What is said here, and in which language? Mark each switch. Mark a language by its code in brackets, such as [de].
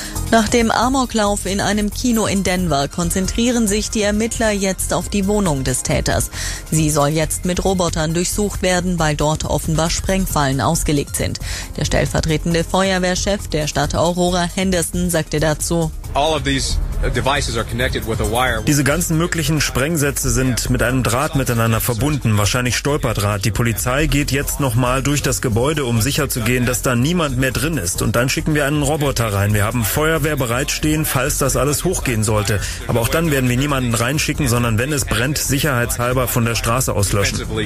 [de] Nach dem Amoklauf in einem Kino in Denver konzentrieren sich die Ermittler jetzt auf die Wohnung des Täters. Sie soll jetzt mit Robotern durchsucht werden, weil dort offenbar Sprengfallen ausgelegt sind. Der stellvertretende Feuerwehrchef der Stadt Aurora, Henderson, sagte dazu: [en] All of these devices are connected with a wire. [de] Diese ganzen möglichen Sprengsätze sind mit einem Draht miteinander verbunden, wahrscheinlich Stolperdraht. Die Polizei geht jetzt nochmal durch das Gebäude, um sicherzugehen, dass da niemand mehr drin ist. Und dann schicken wir einen Roboter rein. Wir haben Feuerwehr bereitstehen, falls das alles hochgehen sollte. Aber auch dann werden wir niemanden reinschicken, sondern wenn es brennt, sicherheitshalber von der Straße auslöschen.